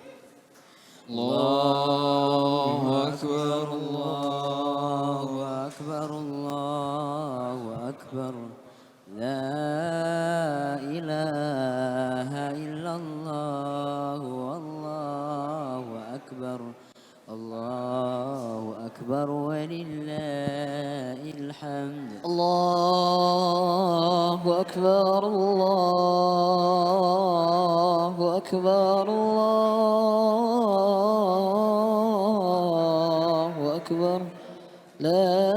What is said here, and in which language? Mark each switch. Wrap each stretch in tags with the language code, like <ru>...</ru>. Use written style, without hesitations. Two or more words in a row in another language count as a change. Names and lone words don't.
<ar>الله أكبر، الله أكبر، الله أكبر. لا إله إلا الله، الله أكبر. الله أكبر, ولله الحمد. الله أكبر الله أكبر الله أكبر لا</ar>